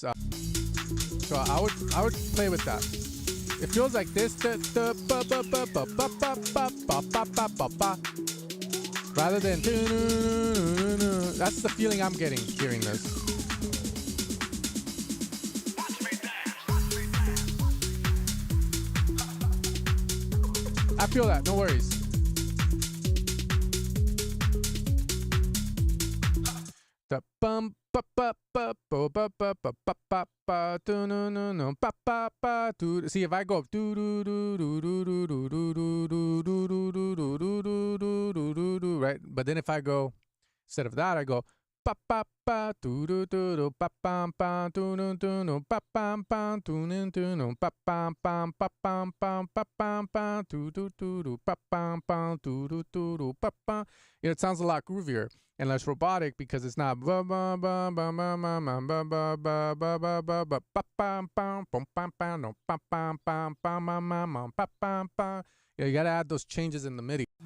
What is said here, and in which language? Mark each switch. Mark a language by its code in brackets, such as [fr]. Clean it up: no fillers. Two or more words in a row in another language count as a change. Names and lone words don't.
[en] So I would play with that. It feels like this, rather than that's the feeling I'm getting hearing this. I feel that, no worries. The bum ba ba ba ba ba ba ba ba ba ba do no no no ba ba ba do. See, if I go do do do do do do do do do do do do do do do do do, right? But then if I go, instead of that, I go ba ba ba do do do do ba bam bam do no do no ba bam bam do no do no ba bam bam ba bam bam ba bam bam do do do do ba bam bam do do do do ba bam. You know, it sounds a lot groovier and less robotic because it's not ba ba ba ba ba ba ba ba ba ba ba ba ba ba bam bam bam bam bam no bam bam bam bam bam bam bam bam bam. You gotta add those changes in the MIDI.